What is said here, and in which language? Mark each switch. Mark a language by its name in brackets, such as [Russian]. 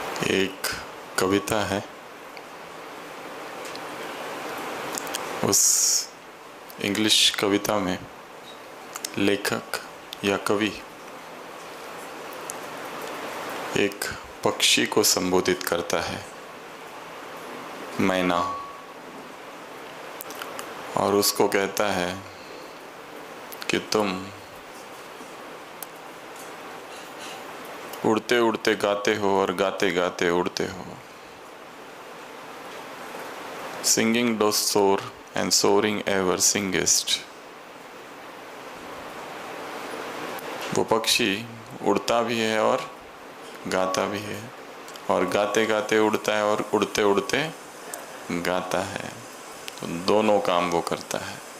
[Hindi] एक कविता है, उस इंग्लिश कविता में लेखक या कवि एक पक्षी को संबोधित करता है, मैना, और उसको कहता है कि तुम उड़ते उड़ते गाते हो और गाते गाते उड़ते हो। [English] Singing does soar and soaring ever singest। [Hindi] वो पक्षी उड़ता भी है और गाता भी है, और गाते गाते उड़ता है और उड़ते उड़ते गाता है। तो दोनों काम वो करता है।